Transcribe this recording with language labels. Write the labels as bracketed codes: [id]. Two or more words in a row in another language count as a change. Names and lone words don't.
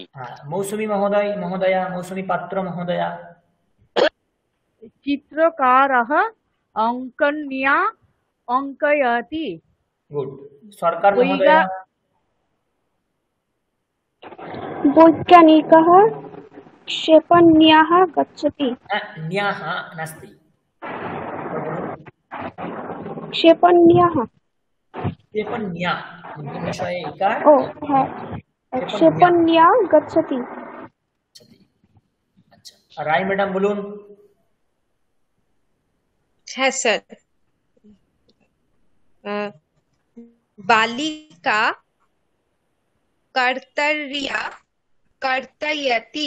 [bn] মৌসুমী মহোদয়, মহোদয়া, মৌসুমী পাত্র মহোদয়া। [sa] চিত্রকারः অঙ্কন্যা অঙ্কয়তি। [bn] গুড। সরকার মহোদয়া। [sa] বৈজ্ঞানিকः क्षेपण्याः गच्छति। न्याः नास्ति। क्षेपण्याः। क्षेपण्या विषये इकार। ओ है, क्षेपण्या गच्छति। [bn] আচ্ছা, রায় ম্যাডাম বলুন। হ্যাঁ স্যার। [sa] বালিকা কর্তরিয়া কর্তয়তি।